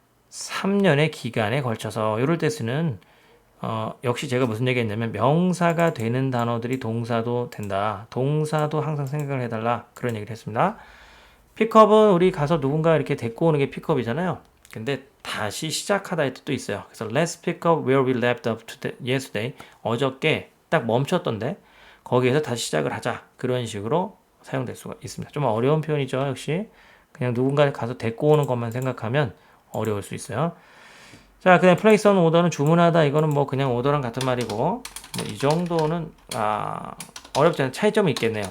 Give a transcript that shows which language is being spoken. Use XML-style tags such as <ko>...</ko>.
<ko>3년의 기간에 걸쳐서 이럴 때 쓰는 역시 제가 무슨 얘기 했냐면 명사가 되는 단어들이 동사도 된다. 동사도 항상 생각을 해달라. 그런 얘기를 했습니다. 픽업은 우리 가서 누군가 이렇게 데리고 오는 게 픽업이잖아요. 근데 다시 시작하다의 뜻도 있어요.</ko> <en>그래서 let's pick up where we left off yesterday.</en> <ko>어저께 딱 멈췄던데 거기에서 다시 시작을 하자. 그런 식으로 사용될 수가 있습니다. 좀 어려운 표현이죠. 역시 그냥 누군가 가서 데리고 오는 것만 생각하면 어려울 수 있어요. 자, 그다음 place on order는 주문하다. 이거는 뭐 그냥 오더랑 같은 말이고 뭐 이 정도는 어렵지 않은 차이점이 있겠네요.</ko>